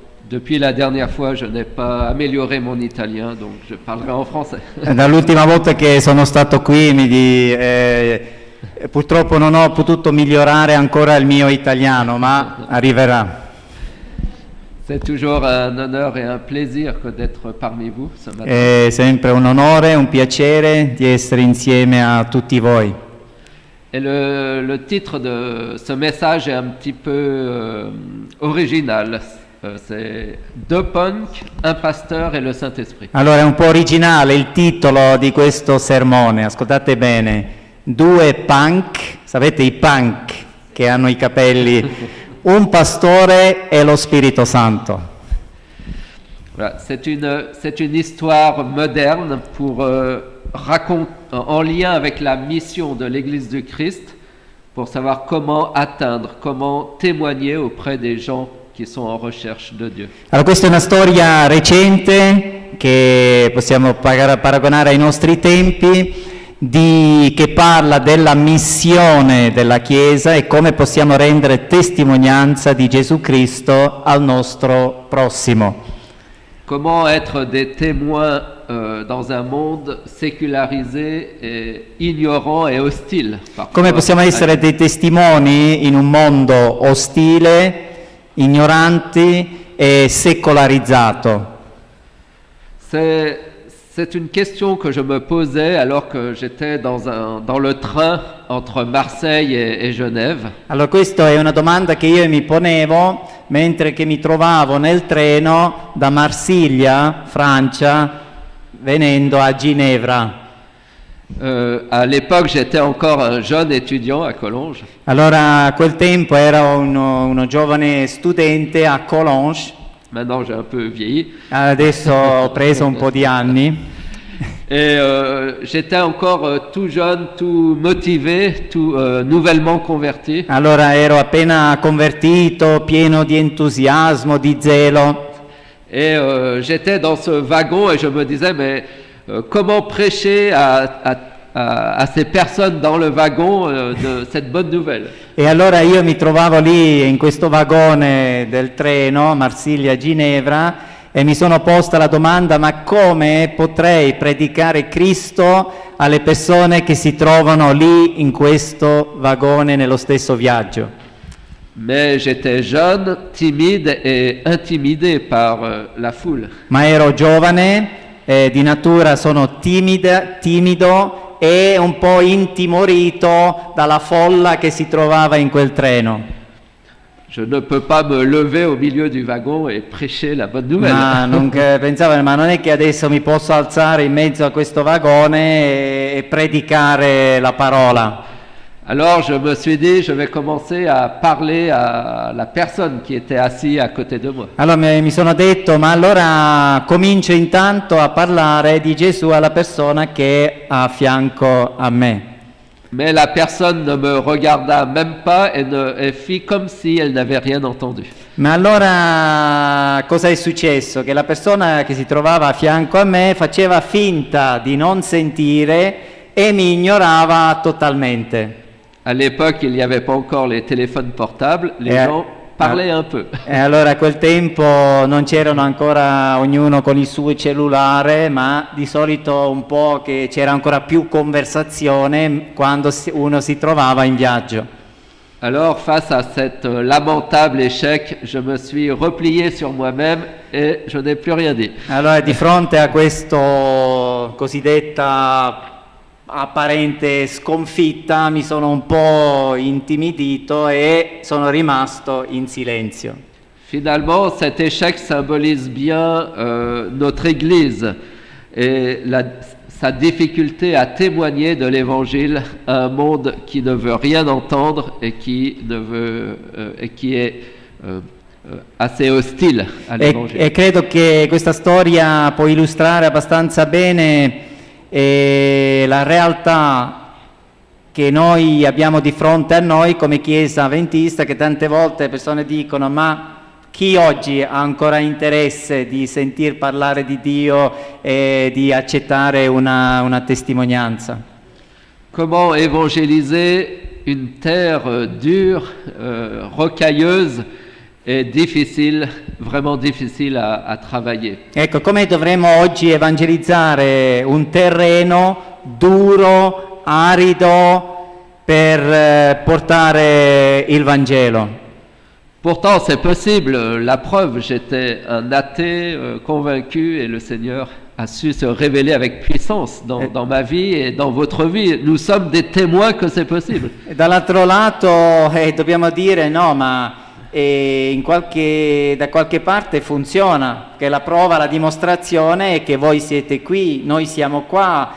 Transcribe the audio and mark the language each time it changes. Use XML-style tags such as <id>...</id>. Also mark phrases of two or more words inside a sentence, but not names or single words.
<fr>Depuis la dernière fois, je n'ai pas amélioré mon italien, donc je parlerai en français.</fr> <it>Dall'ultima volta che sono stato qui purtroppo non ho potuto migliorare ancora il mio italiano, ma arriverà.</it> <fr>C'est toujours un honneur et un plaisir d'être parmi vous ce matin.</fr> <it>È sempre un onore, un piacere di essere insieme a tutti voi.</it> <fr>Et le titre de ce message est un petit peu original. C'est Deux punks, un pasteur et le Saint-Esprit.</fr> <it>Allora è un po' originale il titolo di questo sermone, ascoltate bene. Due punk, sapete i punk che hanno i capelli, un pastore e lo Spirito Santo.</it> <fr>Voilà, c'est une histoire moderne pour en lien avec la mission de l'Église du Christ, pour savoir comment atteindre, comment témoigner auprès des gens qui sont en recherche de Dieu.</fr> <it>Allora questa è una storia recente che possiamo paragonare ai nostri tempi, che parla della missione della Chiesa e come possiamo rendere testimonianza di Gesù Cristo al nostro prossimo.</it> <fr>Comment être des témoins dans un monde sécularisé, et ignorant et hostile.</fr> <it>Come possiamo essere dei testimoni in un mondo ostile, ignoranti e secolarizzato?</it> <fr>C'est une question que je me posais alors que j'étais dans le train entre Marseille et Genève.</fr> <it>Allora questa è una domanda che io mi ponevo mentre che mi trovavo nel treno da Marsiglia, Francia, venendo a Ginevra.</it> <fr>À l'époque, j'étais encore un jeune étudiant à Collonges.</fr> <it>Allora a quel tempo ero uno giovane studente a Collonges.</it> <fr>Maintenant, j'ai un peu vieilli.</fr> <it>Adesso ho preso un po' di anni.</it> <fr>Et j'étais encore tout jeune, tout motivé, tout nouvellement converti.</fr> <it>Allora ero appena convertito, pieno di entusiasmo, di zelo.</it> <fr>Et j'étais dans ce wagon et je me disais, mais comment prêcher à ces personnes dans le wagon de cette bonne nouvelle?</fr> <it>E allora io mi trovavo lì in questo vagone del treno Marsiglia-Ginevra e mi sono posta la domanda: ma come potrei predicare Cristo alle persone che si trovano lì in questo vagone nello stesso viaggio?</it> <fr>Mais j'étais jeune, timide et intimidé par la foule.</fr> <it>Ma ero giovane, di natura sono timido e un po' intimorito dalla folla che si trovava in quel treno.</it> <fr>Je ne peux pas me lever au milieu du wagon et prêcher la bonne nouvelle.</fr> <it>Pensavo, ma non è che adesso mi posso alzare in mezzo a questo vagone e predicare la parola.</it> <fr>Alors je me suis dit, je vais commencer à parler à la personne qui était assise à côté de moi.</fr> <it>Allora mi sono detto, ma allora comincio intanto a parlare di Gesù alla persona che è a fianco a me.</it> <fr>Mais la personne ne me regarda même pas et fit comme si elle n'avait rien entendu.</fr> <it>Ma allora cosa è successo? Che la persona che si trovava a fianco a me faceva finta di non sentire e mi ignorava totalmente.</it> <fr>À l'époque, il n'y avait pas encore les téléphones portables, les gens parlaient un peu.</fr> <it>E allora a quel tempo non c'erano ancora ognuno con il suo cellulare, ma di solito un po' che c'era ancora più conversazione quando uno si trovava in viaggio.</it> <fr>Alors, face à cet lamentable échec, je me suis replié sur moi-même et je n'ai plus rien dit.</fr> <it>Allora, di fronte a questo cosiddetta apparente sconfitta, mi sono un po' intimidito e sono rimasto in silenzio.</it> <fr>Finalement, cet échec symbolise bien notre Église et sa difficulté à témoigner de l'Évangile à un monde qui ne veut rien entendre et qui est assez hostile all'Evangile.</fr> <it>E credo che questa storia può illustrare abbastanza bene la realtà che noi abbiamo di fronte a noi come Chiesa Adventista, che tante volte le persone dicono: ma chi oggi ha ancora interesse di sentir parlare di Dio e di accettare una testimonianza?</it> <fr>Comment évangéliser une terre dure, rocailleuse est difficile, vraiment difficile à travailler.</fr> <it>Ecco, come dovremmo oggi evangelizzare un terreno duro, arido, per portare il Vangelo?</it> <fr>Pourtant, c'est possible. La preuve, j'étais un athée convaincu et le Seigneur a su se révéler avec puissance dans ma vie et dans votre vie. Nous sommes des témoins que c'est possible.</fr> <it>E dall'altro lato dobbiamo dire no, ma da qualche parte funziona, che la prova, la dimostrazione è che voi siete qui, noi siamo qua.</it>